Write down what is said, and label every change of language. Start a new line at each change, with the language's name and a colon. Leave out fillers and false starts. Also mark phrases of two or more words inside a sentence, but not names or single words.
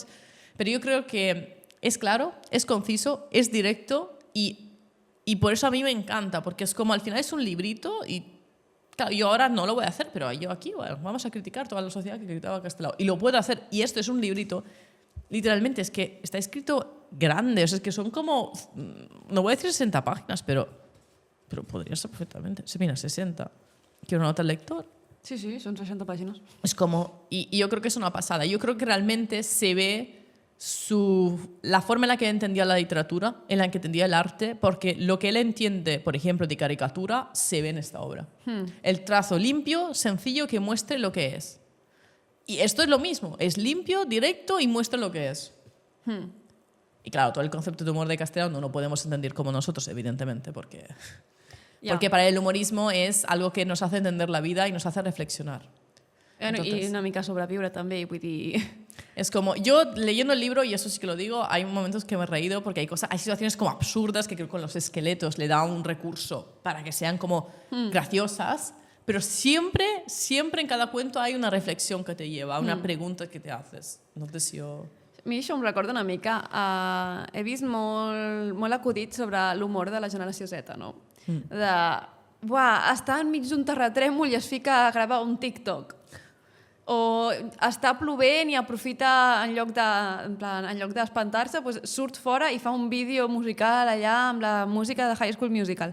Spanish: Pero yo creo que es claro, es conciso, es directo y por eso a mí me encanta, porque es como al final es un librito y claro, yo ahora no lo voy a hacer, pero yo aquí, bueno, vamos a criticar toda la sociedad que criticaba a Castelao y lo puedo hacer y esto es un librito, literalmente es que está escrito grande, o sea, es que son como, no voy a decir 60 páginas, pero podría ser perfectamente. Mira, 60. Quiero una nota al lector.
Catalan: Sí, sí, són 60 pàgines.
Spanish: Es como... Y yo creo que es una pasada. Yo creo que realmente se ve la forma en la que entendía la literatura, en la que entendía el arte, porque lo que él entiende, por ejemplo, de caricatura, se ve en esta obra. El trazo limpio, sencillo, que muestre lo que es. Y esto es lo mismo, es limpio, directo y muestra lo que es. Y claro, todo el concepto de humor de Castellano no lo podemos entender como nosotros, evidentemente, porque para el humorismo es algo que nos hace entender la vida y nos hace reflexionar.
Catalan: I una mica sobreviure també, vull dir...
Spanish: Es como, yo leyendo el libro, y eso sí que lo digo, hay momentos que me he reído porque hay situaciones como absurdas que creo que con los esqueletos le da un recurso para que sean como graciosas, pero siempre en cada cuento hay una reflexión que te lleva, una pregunta que te haces. No sé si yo...
Catalan: A mi això em recorda una mica. He vist molt acudit sobre l'humor de la generació Z, no? Està enmig d'un terratrèmol i es fica a gravar un TikTok. O està plovent i aprofita, en lloc d'espantar-se, surt fora i fa un vídeo musical allà amb la música de High School Musical.